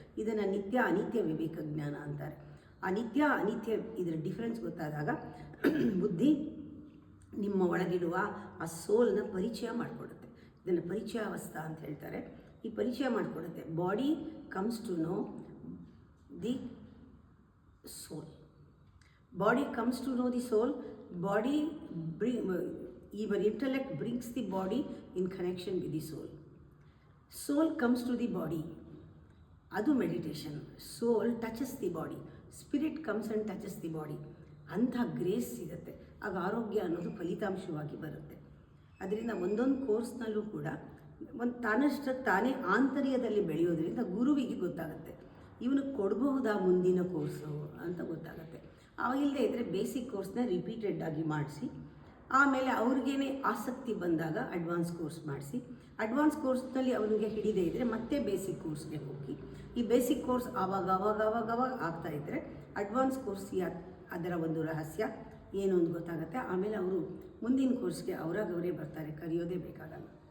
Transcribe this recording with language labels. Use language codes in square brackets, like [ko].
[kn] ಇದನ್ನು ನಿತ್ಯ ಅನಿತ್ಯ ವಿವೇಕ ಜ್ಞಾನ ಅಂತಾರೆ. ಆ ನಿತ್ಯ ಅನಿತ್ಯ ಇದರ ಡಿಫ್ರೆನ್ಸ್ ಗೊತ್ತಾದಾಗ ಬುದ್ಧಿ ನಿಮ್ಮ ಒಳಗಿಡುವ ಆ ಸೋಲ್ನ ಪರಿಚಯ ಮಾಡಿಕೊಡುತ್ತೆ. ಇದನ್ನು ಪರಿಚಯಾವಸ್ಥಾ ಅಂತ ಹೇಳ್ತಾರೆ. ಈ ಪರಿಚಯ ಮಾಡಿಕೊಡುತ್ತೆ. [en] Body comes to know the soul. Body comes to know the soul. Body even intellect brings the body in connection with the soul. Soul comes to the body. Adu meditation. Soul touches the body. Spirit comes and touches the body. [kn] Antha grace ಸಿಗುತ್ತೆ. ಆಗ ಆರೋಗ್ಯ ಅನ್ನೋದು ಫಲಿತಾಂಶವಾಗಿ ಬರುತ್ತೆ. ಅದರಿಂದ ಒಂದೊಂದು ಕೋರ್ಸ್ನಲ್ಲೂ ಕೂಡ ಒಂದು ತಾನಷ್ಟಕ್ಕೆ ತಾನೇ ಆಂತರ್ಯದಲ್ಲಿ ಬೆಳೆಯೋದ್ರಿಂದ ಗುರುವಿಗೆ ಗೊತ್ತಾಗುತ್ತೆ ಇವನು ಕೊಡಬಹುದಾ ಮುಂದಿನ ಕೋರ್ಸು ಅಂತ ಗೊತ್ತಾಗುತ್ತೆ. ಅವಾಗಿಲ್ಲದೆ ಇದ್ದರೆ ಬೇಸಿಕ್ ಕೋರ್ಸ್ನ ರಿಪೀಟೆಡ್ ಆಗಿ ಮಾಡಿಸಿ, ಆಮೇಲೆ ಅವ್ರಿಗೇನೆ ಆಸಕ್ತಿ ಬಂದಾಗ ಅಡ್ವಾನ್ಸ್ ಕೋರ್ಸ್ ಮಾಡಿಸಿ, ಅಡ್ವಾನ್ಸ್ ಕೋರ್ಸ್ನಲ್ಲಿ ಅವನಿಗೆ ಹಿಡಿದೇ ಇದ್ದರೆ ಮತ್ತೆ ಬೇಸಿಕ್ ಕೋರ್ಸ್ಗೆ ಹೋಗಿ, ಈ ಬೇಸಿಕ್ ಕೋರ್ಸ್ ಆವಾಗ ಆಗ್ತಾಯಿದ್ರೆ ಅಡ್ವಾನ್ಸ್ ಕೋರ್ಸ್ ಅದರ ಒಂದು ರಹಸ್ಯ ಏನು ಅಂತ ಗೊತ್ತಾಗುತ್ತೆ. ಆಮೇಲೆ ಅವರು ಮುಂದಿನ ಕೋರ್ಸ್ಗೆ ಅವರೇ ಬರ್ತಾರೆ, ಕರೆಯೋದೇ ಬೇಕಾಗಲ್ಲ.